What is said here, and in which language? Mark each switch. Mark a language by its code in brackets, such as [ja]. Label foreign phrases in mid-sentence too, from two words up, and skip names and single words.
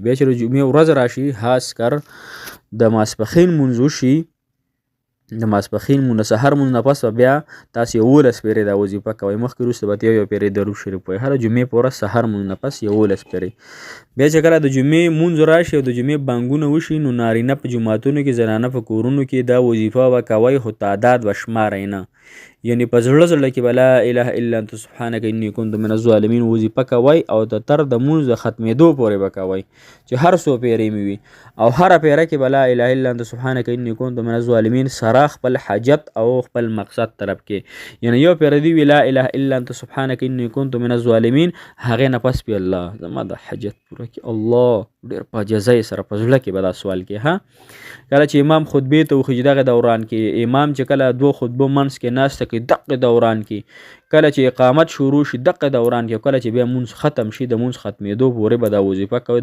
[ps] بیا چې د جمعې ورځ راشي، خاص کر د ماسپښین لمونځ وشي، د ماسپښین لمونځ د سحر لمونځ نه پس به بیا تاسې 11 پېرې دا وظیفه کوئ. مخکې وروسته به یو پېرې درود شریف وایئ. هره جمعې په ورځ سحر لمونځ نه پس 11 پېرې. بیا چې کله د جمعې لمونځ راشي او د جمعې بانګونه وشي، نو نارینه په جوماتونو کې، زنانه په کورونو کې دا وظیفه به کوئ، خو تعداد به شمارئ نه. یعنی په زړه زړه کې به [ar] لا اله الا انت سبحانک انی کنت من الظالمین [ps] وظیفه کوئ، او د تر د لمونځ د ختمېدو پورې به کوئ چې هر څو پیرې مې وي. او هره پیره کې به [ar] لا اله الا انت سبحانک انی کنت من الظالمین [ps] سره خپل حاجت او خپل مقصد طلب کې. یعنی یو پیره دی وی [ar] لا اله الا انت سبحانک انی کنت من الظالمین، [ps] هغې نه پس بیا الله زما د حاجت پوره کړي. الله ډېر په عاجزۍ سره په زړه کې به دا سوال کوي. ها کله چې امام خطبې ته وخېږي دغه دوران کې، امام چې کله 2 خطبو منځ کې ناسته کوي دغه دوران کې، کله چې اقامت شروع شي دغه دوران کې، کله چې بیا لمونځ ختم شي د لمونځ ختمېدو پورې به دا وظیفه کوي.